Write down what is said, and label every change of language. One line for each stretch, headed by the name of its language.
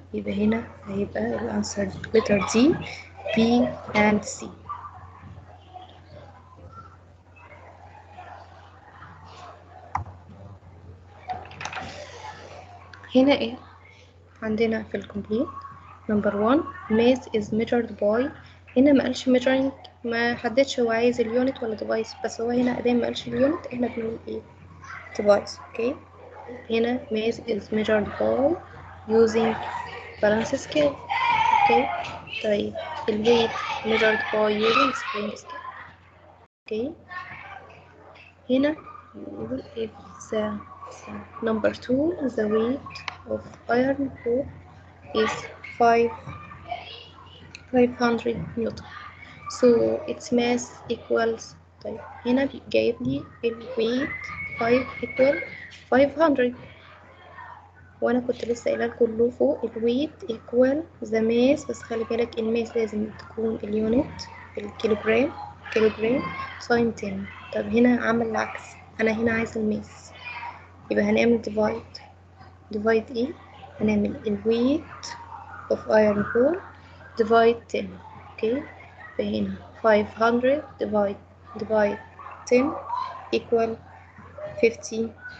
Arabic: يبقى هنا هيبقى الانسر
English: letter D, B and C.
Arabic: هنا ايه عندنا في الكومبليت؟
English: number 1 mass is measured by.
Arabic: هنا ما قالش measuring، ما حددش هو عايز اليونت ولا device، بس هو هنا ادام ما قالش اليونت احنا بنقول ايه؟ device.
English: Okay, هنا mass is measured by using balance scale. Okay, طيب الويت measured by using spring scale.
Arabic: اوكي، هنا بنقول
English: if the number 2 the weight of iron ore is 500 newton so its mass equals.
Arabic: طيب هنا جايب لي الويت 5 equal 500 وانا كنت لسه قايله لكم له فوق الويت equal the mass، بس خلي بالك الماس لازم تكون اليونت بالكيلوجرام، كيلوجرام ساين 10. طب هنا عمل العكس، انا هنا عايزه الماس، يبقى هنعمل divide ايه؟ هنعمل الويت
English: of iron ore divide 10. Okay, فهنا 500 divide 10 equal 50.